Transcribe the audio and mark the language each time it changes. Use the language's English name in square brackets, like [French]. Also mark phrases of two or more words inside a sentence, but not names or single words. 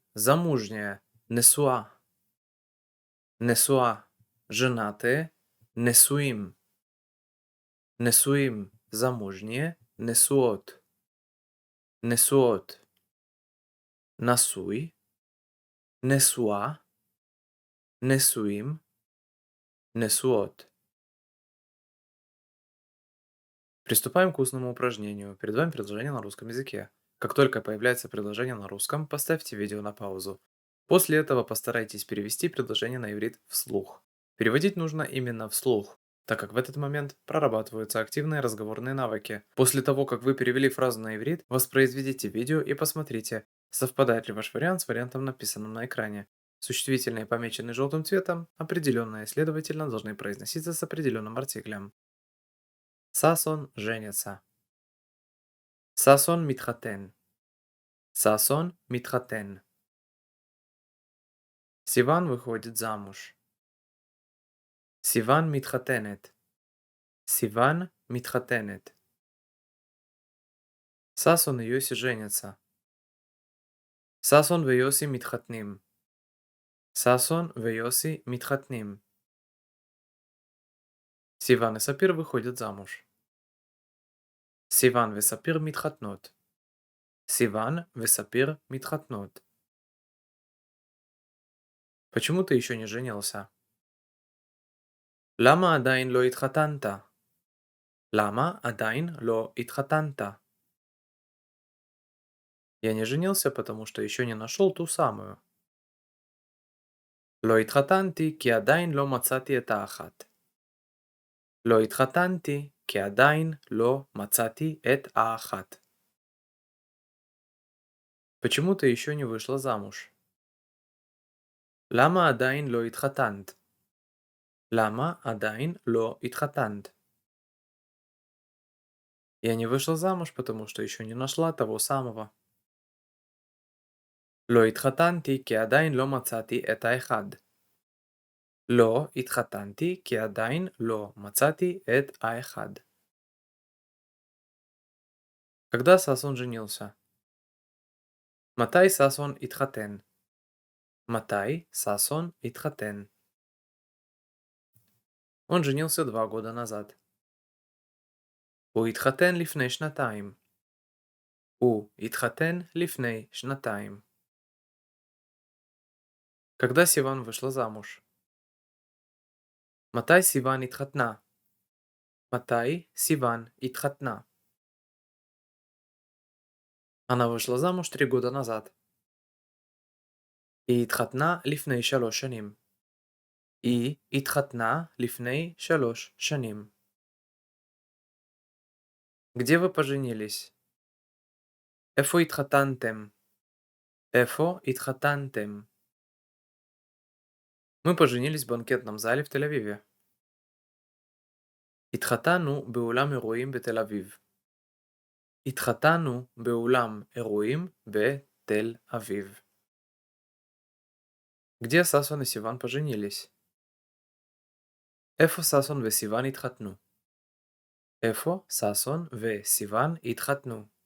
[Hebrew] Замужняя. נשואה. נשואה. [Russian] Женатые. [Hebrew] נשואים, נשואים, замужние, נשואות, נשואות, נשוי, נשואה, נשואים, несуот. [Russian] Приступаем к устному упражнению. Перед вами предложение на русском языке. Как только появляется предложение на русском, поставьте видео на паузу. После этого постарайтесь перевести предложение на иврит вслух. Переводить нужно именно вслух, так как в этот момент прорабатываются активные разговорные навыки. После того, как вы перевели фразу на иврит, воспроизведите видео и посмотрите, совпадает ли ваш вариант с вариантом, написанным на экране. Существительные, помеченные желтым цветом, определенно и следовательно должны произноситься с определенным артиклем. Сасон женится. Сасон митхатен. Сасон митхатен. Сиван выходит замуж. [Hebrew] סיוון מתחתנת. סיוון מתחתנת. [Russian] Сасон и Йоси женятся. [Hebrew] ששון ויוסי מתחתנים. ששון ויוסי מתחתנים. [Russian] Сиван и Сапир выходят замуж. [Hebrew] סיוון וספיר מתחתנות. סיוון וספיר מתחתנות. [Russian] Почему ты еще не женился? [Hebrew] למה עדיין לא התחתנת? למה עדיין לא התחתנת? [Russian] Я не женился, потому что еще не нашел ту самую. [Hebrew] לא התחתנתי כי עדיין לא מצאתי את האחת. לא התחתנתי כי עדיין לא מצאתי את האחת. [Russian] Почему ты еще не вышла замуж? [Hebrew] למה עדיין לא התחתנת? למה עדיין לא התחתנת? [Russian] Я не вышла замуж, потому что еще не нашла того самого. [Hebrew] לא התחתנתי כי עדיין לא מצאתי את האחד. לא התחתנתי כי עדיין לא מצאתי את האחד. [Russian] Когда Сасон женился? [Hebrew] מתי ששון התחתן? מתי ששון התחתן? [Russian] Он женился 2 года назад. [Hebrew] הוא התחתן לפני שנתיים. הוא התחתן לפני שנתיים. [Russian] Когда Сиван вышла замуж? [Hebrew] מתי סיוון התחתנה? מתי סיוון התחתנה? [Russian] Она вышла замуж 3 года назад. [Hebrew] היא התחתנה לפני 3 שנים. היא התחתנה לפני 3 שנים. [Russian] Где вы поженились? [Hebrew] איפה התחתנתם? איפה התחתנתם? [Russian] Мы поженились в банкетном зале в Тель-Авиве. [Hebrew] התחתנו באולם אירועים בתל אביב. התחתנו באולם אירועים בתל אביב. [Russian] Где Сасон и Сиван поженились? [Hebrew] איפה ששון וסיוון התחתנו? איפה ששון וסיוון התחתנו?